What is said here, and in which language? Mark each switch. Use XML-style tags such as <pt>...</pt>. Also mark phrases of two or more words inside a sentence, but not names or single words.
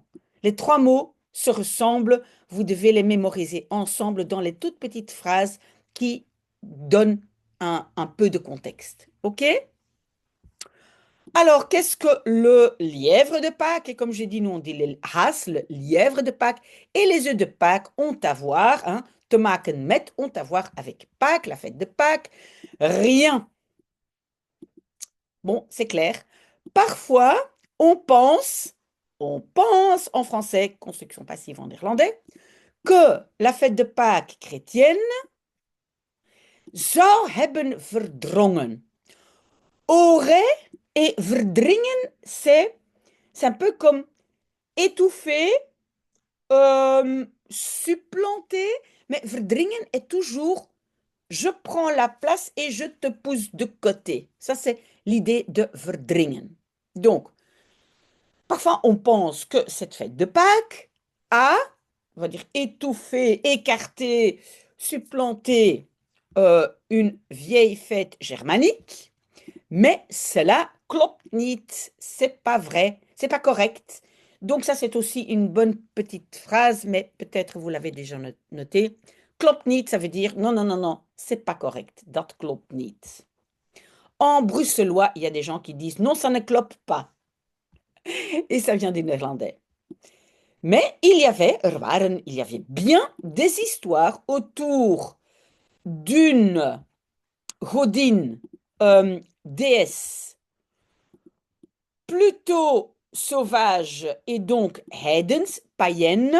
<fr>Les trois mots se ressemblent. Vous devez les mémoriser ensemble dans les toutes petites phrases qui donnent un peu de contexte. OK? Alors, qu'est-ce que le lièvre de Pâques? Et comme j'ai dit, nous on dit le haas, le lièvre de Pâques. Et les œufs de Pâques ont à voir, hein,</fr> <nl>te maken met,</nl> <fr>ont à voir avec Pâques, la fête de Pâques. Rien. Bon, c'est clair. Parfois, on pense en français, construction passive en néerlandais, que la fête de Pâques chrétienne</fr> <nl>zou hebben verdrongen.</nl> <fr>Aurait et verdringen, c'est un peu comme étouffer, supplanter, mais verdringen est toujours je prends la place et je te pousse de côté. Ça, c'est l'idée de verdringen. Donc, parfois, on pense que cette fête de Pâques a, on va dire, étouffé, écarté, supplanté une vieille fête germanique, mais cela</fr> <nl>klopt niet,</nl> <fr>c'est pas vrai, c'est pas correct. Donc ça, c'est aussi une bonne petite phrase, mais peut-être vous l'avez déjà noté.</fr> <nl>Klopt niet,</nl> <fr>ça veut dire non, non, non, non, c'est pas correct.</fr> <nl>Dat klopt niet.</nl> <fr>En bruxellois, il y a des gens qui disent non, ça ne clope pas. Et ça vient des néerlandais. Mais il y avait bien des histoires autour d'une godin, déesse, plutôt sauvage et donc heidens, païenne.</fr>